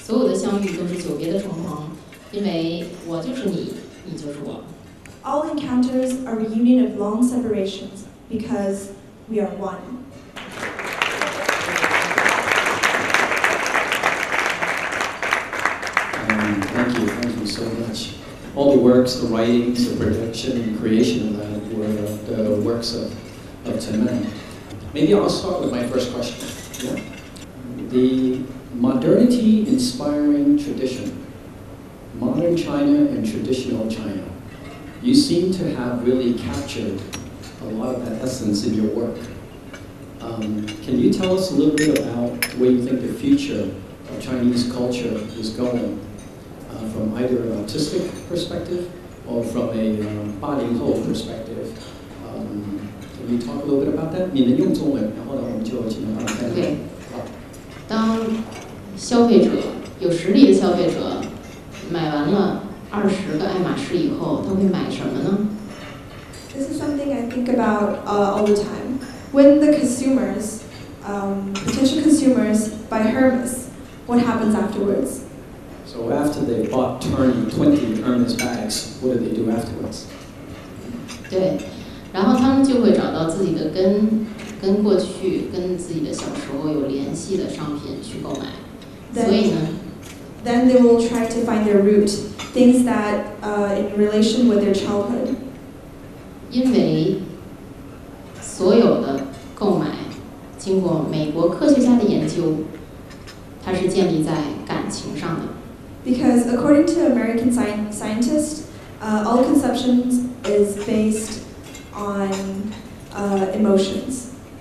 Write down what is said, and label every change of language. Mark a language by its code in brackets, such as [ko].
[zh] 所有的相遇都是久别的重逢，因为我就是你，你就是我。 [en] All encounters are a reunion of long separations, because we are one. Thank you so much. All the works, the writings, the production, and creation of that were the works of Chen. Maybe I'll start with my first question. Yeah? the modernity inspiring tradition, modern China and traditional China. You seem to have really captured a lot of that essence in your work. Can you tell us a little bit about where you think the future of Chinese culture is going, from either an artistic perspective or from a 80后 perspective? Can you talk a little bit about that? [zh] 你能用中文，然后呢，我们就请他翻译。对，当消费者有实力的消费者买完了20个爱马仕以后，他会买什么呢？ [en] This is something I think about all the time. When the consumers, potential consumers, buy Hermes, what happens afterwards? So after they bought 20 Hermes bags, what do they do afterwards? [zh] 对，然后他们就会找到自己的跟过去、跟自己的小时候有联系的商品去购买。所以呢 [en] Then they will try to find their root, things that in relation with their childhood. [zh] 因为所有的购买经过美国科学家的研究，它是建立在感情上的。 [en] Because according to American scientists, all consumption is based on emotions.